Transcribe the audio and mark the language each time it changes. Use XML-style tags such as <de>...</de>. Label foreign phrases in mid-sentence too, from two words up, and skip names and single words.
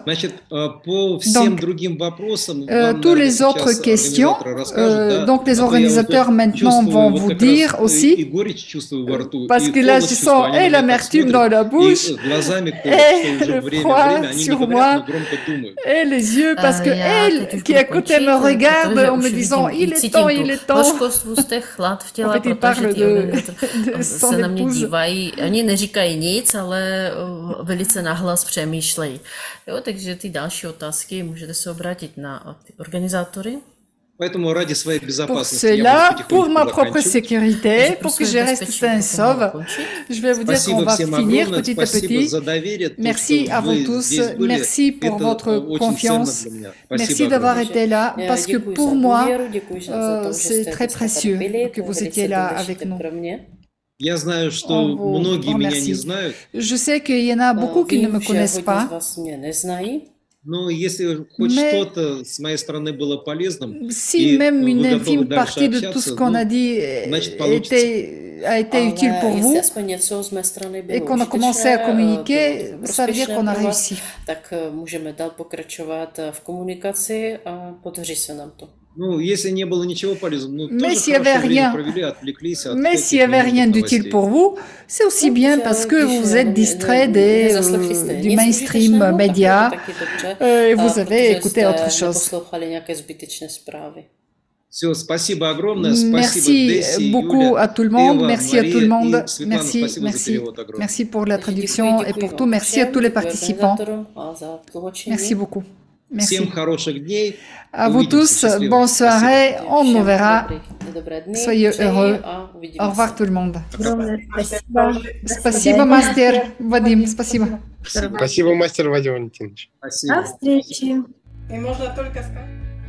<fr>Donc, tous les autres questions, donc les organisateurs maintenant vont vous dire aussi, parce que là je sens et l'amertume dans la bouche, et le froid sur moi, et les yeux, parce que elle qui à côté me regarde en me disant il est temps, il est temps. En fait, il parle de son épouse.</fr> <cs>Jo, takže ty další otázky můžete se obrátit na ty organizátory.</cs> <fr>Pour cela, pour ma propre sécurité, pour que je reste sain et sauve, je vais vous dire qu'on va finir petit à petit. Merci à vous tous, merci pour votre confiance, merci d'avoir été là, parce que pour moi, c'est très précieux que vous étiez là avec nous. Je sais qu'il y en a beaucoup qui ne me connaissent pas.</fr> <ru>Но если хоть что-то с моей стороны было полезным,</ru> <fr>si même une infime partie de tout ce qu'on a dit a été utile pour vous et qu'on a commencé à communiquer, ça veut dire qu'on a réussi.</fr> <cs>Tak můžeme dál pokračovat v komunikaci a podaří se nám to.</cs> <ru>Ну, если не было ничего полезного,</ru> <fr>mais s'il n'y avait rien d'utile pour vous, c'est aussi bien parce que vous êtes distrait du mainstream média et vous avez écouté autre chose. Merci beaucoup à tout le monde, merci à tout le monde, merci pour la traduction et pour tout, merci à tous les participants. Merci beaucoup. Merci. À vous tous, bonne soirée, on nous verra. Soyez heureux. Au revoir tout le monde.</fr> <ru>Спасибо, мастер Вадим, спасибо. Спасибо, мастер Вадим Валентинович. До встречи. И можно только сказать.</ru>